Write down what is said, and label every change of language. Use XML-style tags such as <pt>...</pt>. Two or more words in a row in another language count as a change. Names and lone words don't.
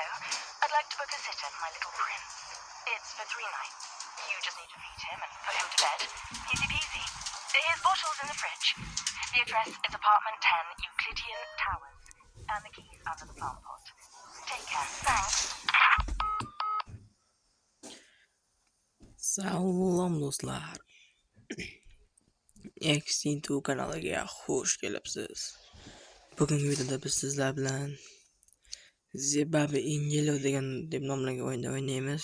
<en>I'd like to book a sitter for my little prince. It's for 3 nights. You just need to feed him and put him to bed. Easy peasy. His bottle's in the fridge. The address is apartment 10, Euclidean Towers. And the key's under the plant pot. Take care. Thanks.</en> <uz>Salom do'stlar. X2 kanaliga xush kelibsiz. Bugungi videoda biz sizlar bilan The Baby in Yellow deb nomlangan o'yinda o'ynaymiz.</uz>